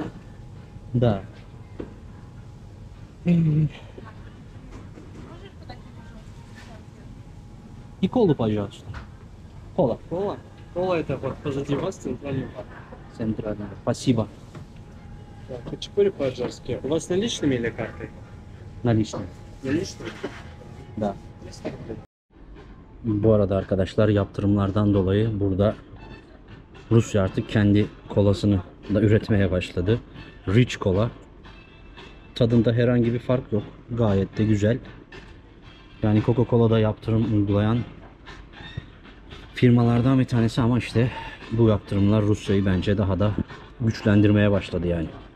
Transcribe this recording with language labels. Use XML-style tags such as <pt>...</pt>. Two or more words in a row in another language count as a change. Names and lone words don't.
<ru>Да. И колу, пожалуйста. Кола. Кола? Кола это вот позади вас центральный бар. Центральная. Спасибо. Так, хачапури по-аджарски. У вас наличными или картой? Наличные. Наличными? Да. 200 рублей.</ru> <tr>Bu arada arkadaşlar yaptırımlardan dolayı burada Rusya artık kendi kolasını da üretmeye başladı. Rich Cola. Tadında herhangi bir fark yok. Gayet de güzel. Yani Coca-Cola'da yaptırım uygulayan firmalardan bir tanesi ama işte bu yaptırımlar Rusya'yı bence daha da güçlendirmeye başladı yani.</tr>